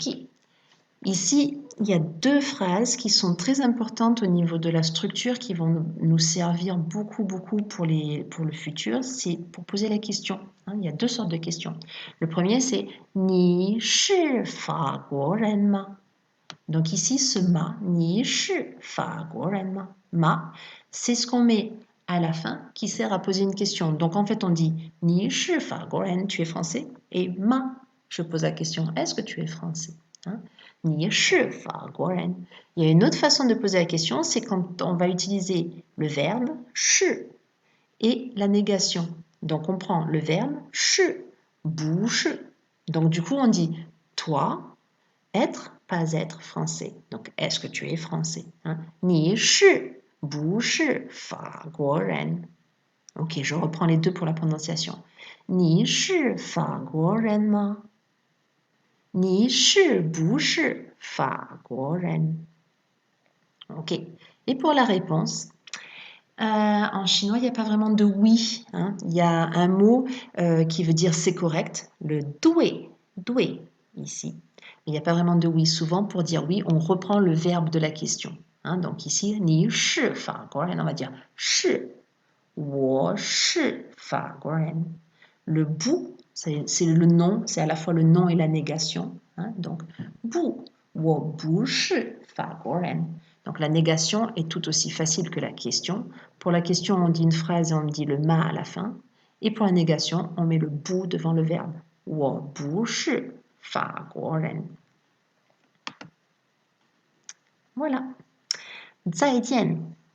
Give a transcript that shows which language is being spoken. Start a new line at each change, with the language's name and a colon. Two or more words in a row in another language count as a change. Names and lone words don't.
French: Ici, il y a deux phrases qui sont très importantes au niveau de la structure qui vont nous servir beaucoup pour le futur. C'est pour poser la question. Hein, il y a deux sortes de questions. Le premier, c'est
Chinese: 你是法国人吗?
French: Donc ici,
Chinese: ce ma, 你是法国人吗?
French: Ma, c'est ce qu'on met à la fin qui sert à poser une question. Donc en fait, on dit
Chinese: 你是法国人,
French: tu es français? Et ma, je pose la question, est-ce que tu es français? Hein?
Chinese: 你是法国人.
French: Il y a une autre façon de poser la question, c'est quand on va utiliser le verbe shi et la négation. Donc on prend le verbe shi, bouche. Donc du coup on dit toi, être, pas être français. Donc est-ce que tu es français? Hein?
Chinese: 你是, bouche, 法国人.
French: Ok, je reprends les deux pour la prononciation.
Chinese: 你是法国人吗？你是不是法国人?
French: Ok. Et pour la réponse, en chinois, il n'y a pas vraiment de oui. Hein. Il y a un mot qui veut dire c'est correct, le dui, ici. Il n'y a pas vraiment de oui. Souvent, pour dire oui, on reprend le verbe de la question. Hein, donc ici,
Chinese: 你是法国人,
French: on va dire
Chinese: 是,我是法国人.
French: Le bu, c'est le nom, c'est à la fois le nom et la négation. Hein, donc,
Chinese: bu, 我不是法国人.
French: Donc la négation est tout aussi facile que la question. Pour la question, on dit une phrase et on dit le ma à la fin. Et pour la négation, on met le bu devant le verbe.
Chinese: 我不是法国人. Voilà. 再见.